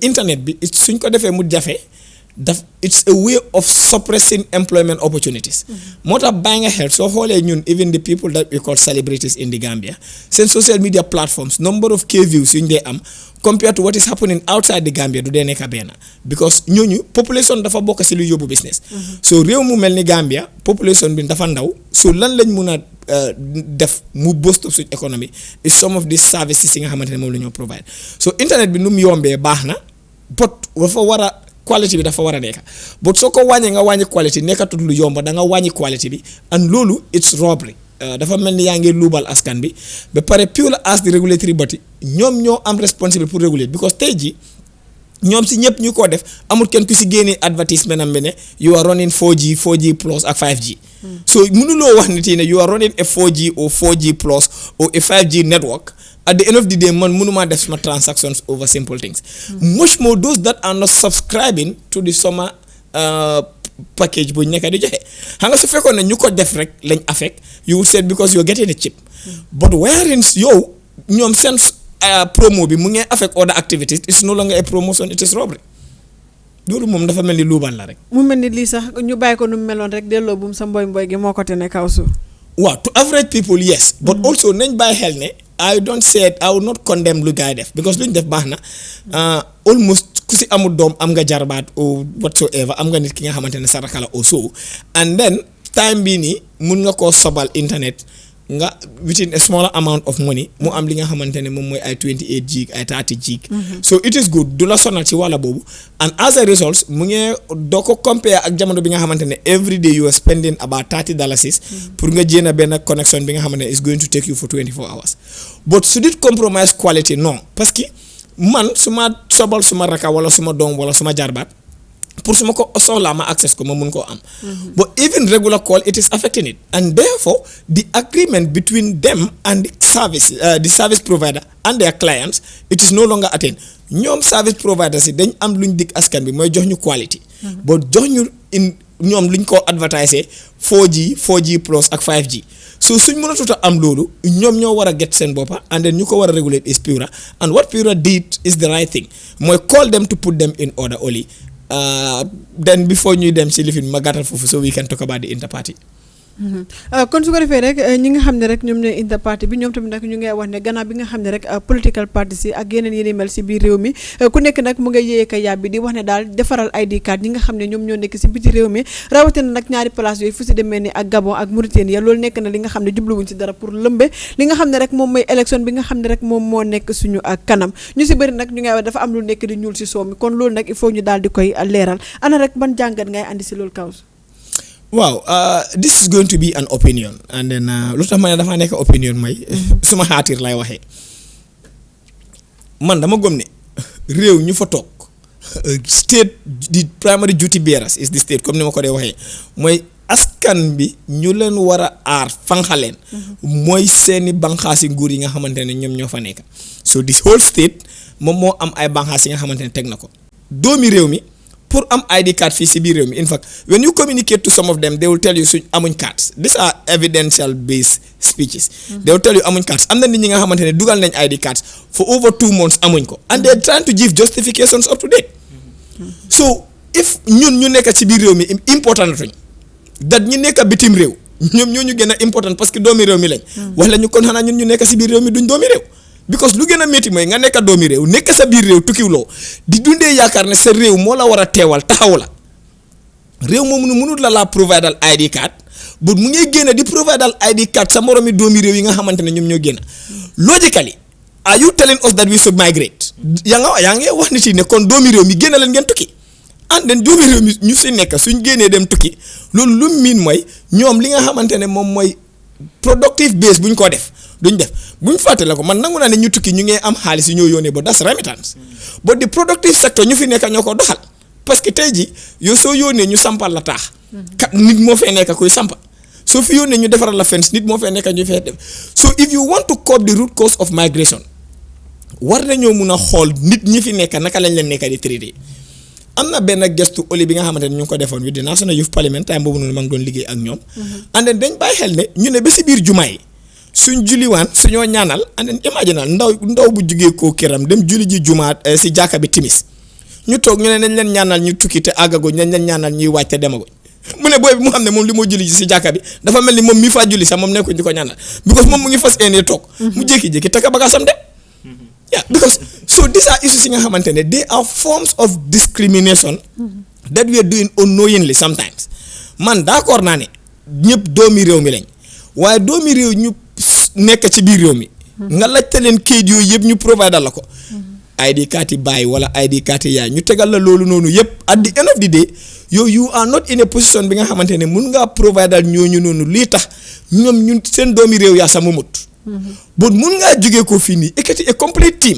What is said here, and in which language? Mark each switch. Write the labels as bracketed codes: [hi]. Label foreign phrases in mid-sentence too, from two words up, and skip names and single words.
[wo] internet bi suñ ko defee mu jafe [en] it's a way of suppressing employment opportunities [wo] moo tax bàyyi nga xel soo xoolee ñun [en] even the people that we call celebrities in the Gambia seen social media platforms number of K views [wo] yuñ dee am [en] compared to what is happening outside the Gambia [wo] du dee nekk benn because ñooñu population dafa bokk si lu yóbbu business so réew mu mel ni Gambia population bi dafa ndaw so lan lañ mun a def mu [en] boost up [wo] suñ économie [en] is some of these services [wo] yi nga xamante ne moom la ñoo provide so internet bi nu mu yombee baax na but dafa war a quality bi dafa war a nekk but soo ko wàññee nga wàññi quality nekkatul lu yomba da nga wàññi quality bi and loolu [en] it's robbery [wo] dafa mel ni yaa ngi luubal askan bi ba pare Pura [en] as the regulatory body [wo] ñoom ñoo am responsible [fr] pour réguler [wo] because tey ji ñoom si ñëpp ñu ko def amul kenn ku si génnee advertisement am bi ne [en] you are running 4G plus [wo] ak 5G so mënuloo wax nit yi ne [en] you are running a 4G or 4G plus or a 5G network at the end of the day [wo] man mënuma def sama transactions [en] over simple things much more those that are not subscribing to the summer [wo] package bu ñu nekk di joxe xam nga su fekkoon ne ñu ko def rek lañ affect [en] you would say because you're getting it cheap but wherein [wo] yow ñoom seen promo bi mu ngi affect [en] other activities it's no longer a promotion it is robbery [wo] loolu moom dafa mel ni luubal la rek mu mel ni lii sax ñu bàyyi ko nu mu meloon rek delloo buum sa mboy gi moo ko te ne kaw suuf waaw [en] to average people yes but also [wo] nañ bàyyi xel ne [en] I will not condemn [wo] lu gaay def because lu ñu def baax na almost ku si amul doom am nga jarbaat [en] or whatsoever [wo] am nga nit ki nga xamante ne saraka la also and then time bii nii mun nga koo sobal internet nga [en] within a smaller amount of money [wo] mu am li nga xamante ne moom mooy ay 28 gig ay 30 gig. [en] So it is good [wo] du la sonal ci wàlla boobu [en] and as a result [wo] mu ngi doo ko compare ak jamono bi nga xamante ne [en] every day you are spending about $30 [wo] pour nga jéem a benn connection bi nga xamante ne [en] is going to take you for 24 hours but should it compromise quality [fr] non parce que [wo] man su ma sobal suma raka wala suma doom wala suma jarbaat pour su ma ko soxlaa ma access ko ma mun koo am. [en] But even regular call it is affecting it and therefore the agreement between them and the service provider and their clients it is no longer attained [wo] ñoom service providers yi dañ am luñ dig askan bi mooy jox ñu quality. but jox ñu ñoom luñ ko advertiser 4G plus ak 5G so suñ mënatut a am loolu ñoom ñoo war a get seen boppa [en] and then [wo] ñu ko war a regulate [en] is Pura and what Pura did is the right thing [wo] mooy [en] call them to put them in order only. Then before [wo] ñuy dem ci lifin ma gàttal foofu [en] so we can talk about the interparty. [wo] kon su ko defee rek ñi nga xam ne rek ñoom ne interparty bi ñoom tamit nag ñu ngi wax ne gannaaw bi nga xam ne rek [en] political parties [wo] yi ak yeneen yi mel ci biir réew mi ku nekk nag mu nga yéeyee ka yàbbi di wax ne daal defaral ID card ñi nga xam ne ñoom ñoo nekk ci biti réew mi rawatina nag ñaari place yooyu fu ci demee ni ak Gabon ak Mauritanie loolu nekk na li nga xam ne jubluwuñ ci dara pour lëmbe li nga xam ne rek moom mooy élection bi nga xam ne rek moom moo nekk suñu kanam ñu ci bëri nag ñu ngay wax dafa am lu nekk di ñuul ci soow mi kon loolu nag [fr] il faut [wo] ñu daal di koy leeral ana rek ban jàngat ngay andi ci loolu Kaws. [en] Wow, this is going to be an opinion and then [wo] lu tax ma ne dafa nekk opinion may suma xaatir lay waxee man dama gëm ne réew ñu fa toog [en] state the primary duty bearers is the state [wo] comme ni ma ko dee waxee mooy askan bi ñu leen war a aar fanxaleen mooy seeni banxaasi nguur yi nga xamante ne ñoom ñoo fa nekk [en] so this whole state [wo] moom moo am ay banxaas yi nga xamante ne teg na ko doomi réew mi pour am ID card fii si biir réew mi [en] in fact when you communicate to some of them they will tell you [wo] suñ amuñ cards [en] these are evidential based speeches they will tell you [wo] amuñ cards am na nit ñi nga xamante ne dugal nañ ID cards [en] for over 2 months [wo] amuñ ko [en] and they are trying to give justifications up to date so if [wo] ñun ñu nekk ci biir réew mi important tuñ dat ñu nekk bitim réew ñoom ñoo ñu gën a important [fr] parce que [wo] doomi réew mi lañ wax la ñu kon xanaa ñun ñu nekk ci biir réew mi duñ doomi réew because lu gën a métti mooy nga nekk doomi réew nekk sa biir réew tukkiwloo di dundee yaakaar ne sa réew moo la war a teewal taxaw la réew moom mënul la providal ID card bu mu ngi génn di providal ID card sa moromi doomi réew yi nga xamante ne ñoom ñoo génn [en] logically are you telling us that we should migrate [wo] yaa ngi wax nit yi ne kon doomi réew mi génn leen ngeen tukki [en] and then [wo] doomi réew mi ñu si nekk suñ génnee dem tukki loolu lu miin mooy ñoom li nga xamante ne moom mooy [en] productive base [wo] buñ ko def duñ def buñ fàttale ko man nangu naa ne ñu tukki ñu ngi am xaalis yu ñoo yónnee ba das remittance [en] but the productive sector [wo] ñu fi nekk ñoo ko doxal parce que tey ji yow soo yónnee ñu sampal la taax kat nit moo fee nekk kuy sampa soo fi yónnee ñu defaral la fence nit moo fee nekk ñu fee def [en] so if you want to curb the root cause of migration [wo] war nañoo mun a xool nit ñi fi nekk naka lañ leen nekk di traité am na benn gestu oli bi nga xamante ne ñu ngi ko defoon [en] with the National Youth Parliament [wo] time boobu noonu ma ngi doon liggéey ak ñoom [en] and then [wo] dañ bàyyi xel ne ñu ne ba si biir jumaa yi suñ juliwaan suñoo ñaanal [en] and then [wo] imagine ndaw bu jugee koo këram dem julli ji jumaat si jàkka bi timis ñu toog ñu ne nañ leen ñaanal ñu tukki te àggaguñ nañ leen ñaanal ñuy wàcc te demaguñ mu ne booy bi mu xam ne moom li moo julli ji si jàkka bi dafa mel ni moom mi faa julli sax moom nekkuñ di ko ñaanal because moom mu ngi fas eenee toog mu jékki-jékki taka bagaasam dem [en] yeah because so these are issues [wo] yi nga xamante ne [en] they are forms of discrimination that we are doing unknowingly sometimes [wo] man d'accord naa ne ñëpp doomi réew mi lañ waaye doomi réew ñu nekk ci biir réew mi nga laajte leen kayit yooyu yëpp ñu provider la ko ID card yi baay wala ID card yi yaay ñu tegal la loolu noonu yëpp [en] at the end of the day you are not in a position [wo] bi nga xamante ne mun ngaa provider ñooñu noonu lii tax ñoom ñun seen doomi réew yaa sa mumut but mun ngaa jógee ko fii nii ekkati [en] a complete team